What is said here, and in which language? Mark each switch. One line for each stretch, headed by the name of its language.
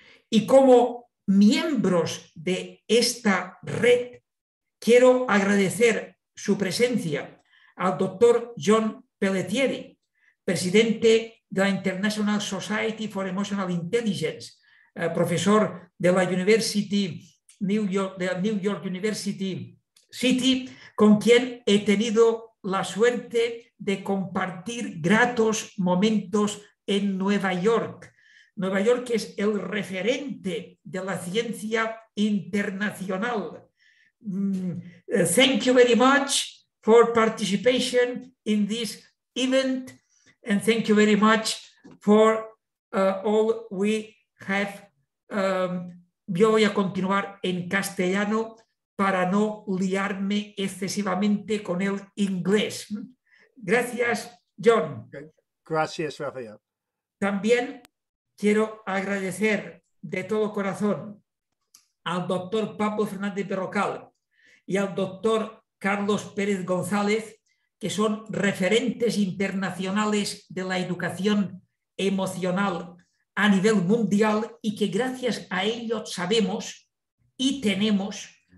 Spanish: Y como miembros de esta red, quiero agradecer su presencia al doctor John Pelletieri, presidente de la International Society for Emotional Intelligence, profesor de la New York University City, con quien he tenido la suerte de compartir gratos momentos en Nueva York. Nueva York es el referente de la ciencia internacional.
English: Thank you very much for participation in this event, and thank you very much for all we have.
Spanish: Yo voy a continuar en castellano para no liarme excesivamente con el inglés. Gracias, John. Gracias, Rafael. También quiero agradecer de todo corazón al doctor Pablo Fernández Berrocal y al doctor Carlos Pérez González, que son referentes internacionales de la educación emocional a nivel mundial y que gracias a ellos sabemos y tenemos